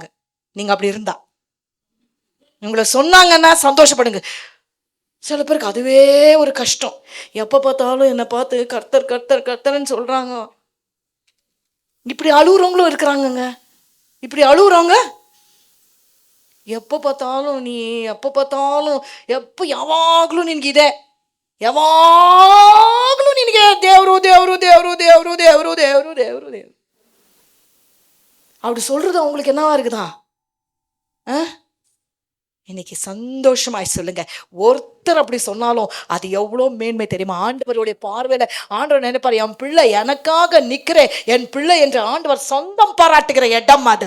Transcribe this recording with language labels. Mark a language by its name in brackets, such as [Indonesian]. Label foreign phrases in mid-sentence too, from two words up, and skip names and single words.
[Tamil] நீங்க அப்படி இருந்தா உங்களை சொன்னாங்கன்னா சந்தோஷப்படுங்க. சில பேருக்கு அதுவே ஒரு கஷ்டம், எப்ப பார்த்தாலும் என்னை பார்த்து கர்த்தர் கர்த்தர் கர்த்தர்ன்னு சொல்றாங்க. இப்படி அழுகுறவங்களும் இருக்கிறாங்கங்க. இப்படி அழுகுறவங்க எப்போ பார்த்தாலும் [Kannada] ಯಾವಾಗಲೂ ನಿನಗಿದೆ, ಯಾವಾಗಲೂ ನಿನಗೆ ದೇವರು ದೇವರು ದೇವರು ದೇವರು ದೇವರು ದೇವರು ದೇವರು ದೇವರು [Tamil] அப்படி சொல்றது அவங்களுக்கு என்னவா இருக்குதா? இன்னைக்கு சந்தோஷமாய் சொல்லுங்க. ஒருத்தர் அப்படி சொன்னாலும் அது எவ்வளோ மேன்மை தெரியுமா? ஆண்டவருடைய பார்வையில ஆண்டவர் நினைப்பார், என் பிள்ளை எனக்காக நிக்கிற என் பிள்ளை என்று ஆண்டவர் சொந்தம் பாராட்டுகிற இடம் அது.